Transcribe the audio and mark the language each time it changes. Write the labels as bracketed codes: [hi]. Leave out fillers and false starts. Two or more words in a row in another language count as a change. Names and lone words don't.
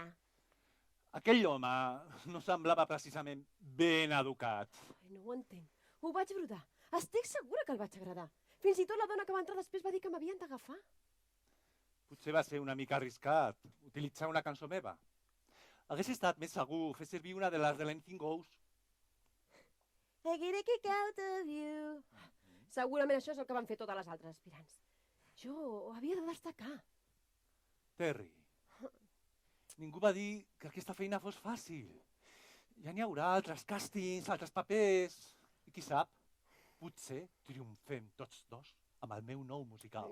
[ca] Aquell home no semblava precisament ben educat. Ai, no ho entenc. Ho vaig brodar. Estic segura que el vaig agradar. Fins i tot la dona que va entrar després va dir que m'havien d'agafar. Potser va ser una mica arriscat utilitzar una cançó meva. Hagués estat més segur fer servir una de les de l'Anything Goes. [en] I get a kick out of you. [ca] Segurament això és el que van fer totes les altres aspirants. Jo havia de destacar. Terry, ningú va dir que aquesta feina fos fàcil. Ja n'hi haurà altres càstings, altres papers, i qui sap, potser triomfem tots dos amb el meu nou musical.